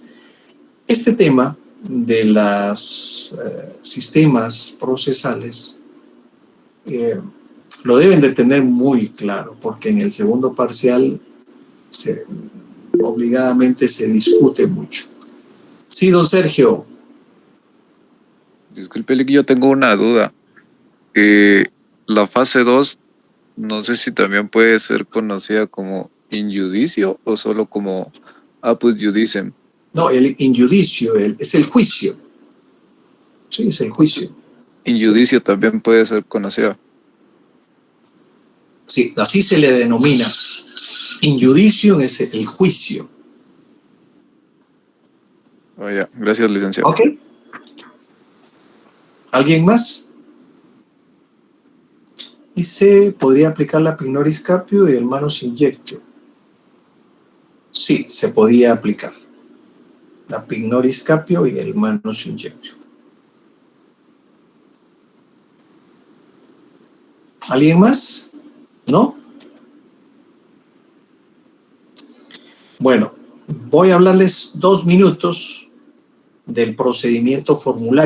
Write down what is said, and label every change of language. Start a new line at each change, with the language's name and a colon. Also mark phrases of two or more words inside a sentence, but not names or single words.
Spanish: Este tema de los sistemas procesales lo deben de tener muy claro, porque en el segundo parcial obligadamente se discute mucho. Sí, don Sergio. Disculpe, yo tengo una duda. La fase 2, no sé si también puede ser conocida como
Latin: in judicio
Spanish: o solo como
Latin: apud judicem.
Spanish: No, el
Latin: in judicio
Spanish: es el juicio. Sí, es el juicio.
Latin: In judicio
Spanish: también puede ser conocida. Sí, así se le denomina.
Latin: In judicio
Spanish: es el juicio. Oh, ya. Gracias, licenciado. Ok. ¿Alguien más? Y se podría aplicar la
Latin: pignoris capio
Spanish: y el
Latin: manus injectio.
Spanish: Sí, se podía aplicar. La
Latin: pignoris capio
Spanish: y el
Latin: manus injectio.
Spanish: ¿Alguien más? ¿No? Bueno, voy a hablarles 2 minutos del procedimiento formulario.